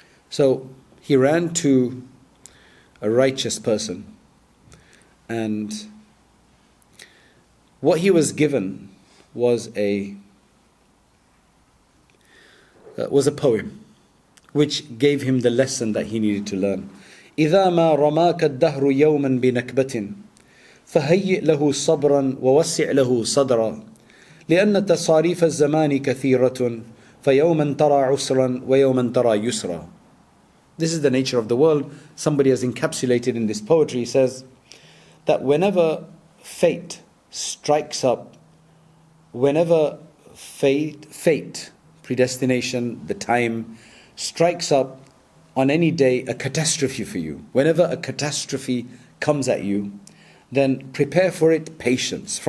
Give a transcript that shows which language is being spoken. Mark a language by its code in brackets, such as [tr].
[en] So he ran to a righteous person, and what he was given was a poem which gave him the lesson that he needed to learn. [ar] إذا ما رماك الدهر يوما بنكبة فهيئ له صبرا ووسع له صدرا لأن تصاريف الزمان كثيرة فيوما ترى عسرا ويوما ترى يسرا. [en] This is the nature of the world. Somebody has encapsulated in this poetry. He says that whenever fate strikes up, whenever fate, predestination, the time, strikes up on any day a catastrophe for you, whenever a catastrophe comes at you, then prepare for it patience.